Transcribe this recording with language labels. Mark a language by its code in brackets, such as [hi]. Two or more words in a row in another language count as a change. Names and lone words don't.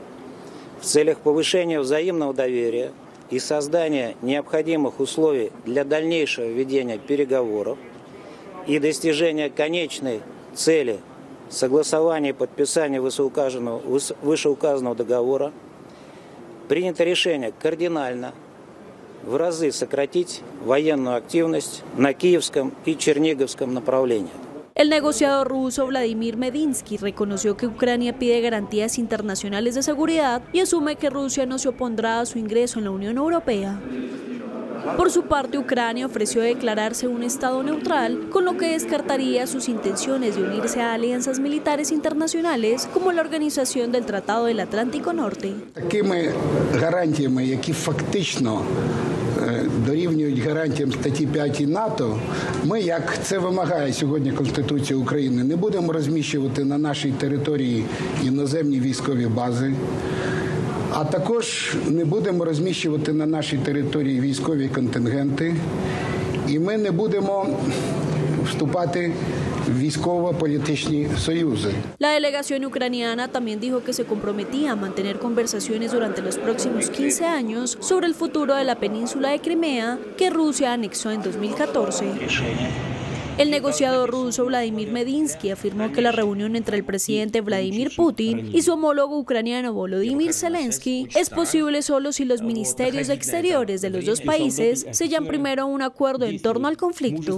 [ru] в целях повышения взаимного доверия и создания необходимых условий для дальнейшего ведения переговоров и достижения конечной цели согласования и подписания вышеуказанного договора принято решение кардинально в разы сократить военную активность на Киевском и Черниговском направлениях. [es] El negociador ruso Vladimir Medinsky reconoció que Ucrania pide garantías internacionales de seguridad y asume que Rusia no se opondrá a su ingreso en la Unión Europea. Por su parte, Ucrania ofreció declararse un estado neutral, con lo que descartaría sus intenciones de unirse a alianzas militares internacionales como la Organización del Tratado del Atlántico Norte. [uk] Такими гарантіями, які фактично дорівнюють гарантіям статті 5 НАТО, ми, як це вимагає сьогодні Конституція України, не будемо розміщувати на нашій території іноземні військові бази, а також не будемо розміщувати на нашій території військові контингенти, і ми не будемо вступати в військово-політичні союзи. [es] La delegación ucraniana también dijo que se comprometía a mantener conversaciones durante los próximos 15 años sobre el futuro de la península de Crimea, que Rusia anexó en 2014. El negociador ruso Vladimir Medinsky afirmó que la reunión entre el presidente Vladimir Putin y su homólogo ucraniano Volodymyr Zelensky es posible solo si los ministerios exteriores de los dos países sellan primero un acuerdo en torno al conflicto.